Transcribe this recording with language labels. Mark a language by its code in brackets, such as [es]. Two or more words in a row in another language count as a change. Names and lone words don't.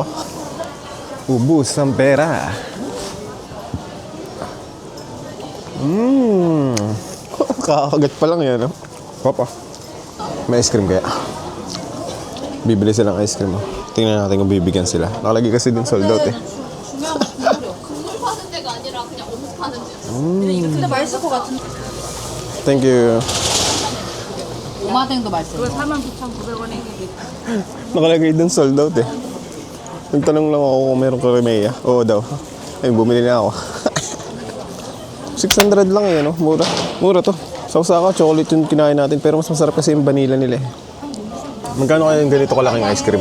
[tl] Ubus ang pera. Kakagat pa lang yan, oh. Papa. May ice cream kaya? Bibili silang ice cream, oh. Tingnan natin kung bibigyan sila. Nakalagay kasi din [en] sold out, [tl] eh. [ko] 유명한 국물이요. 국물 파는 데가 아니라 그냥 어묵 파는 데였어. 근데 이거 근데 맛있을 것 같은데. [en] Thank you. [ko] 오마댕도 맛있어. 그거 49,900원에 이게. [tl] Nakalagay dun [en] sold out [tl] eh. Nagtanong lang ako kung meron karemeya. Oo daw. Ay, bumili na ako. 600 lang eh, no? Mura. Mura to. Sa Osaka, chocolate yung kinain natin. Pero mas masarap kasi yung vanilla nila eh. Magkano kaya yung ganito kalaking ice cream?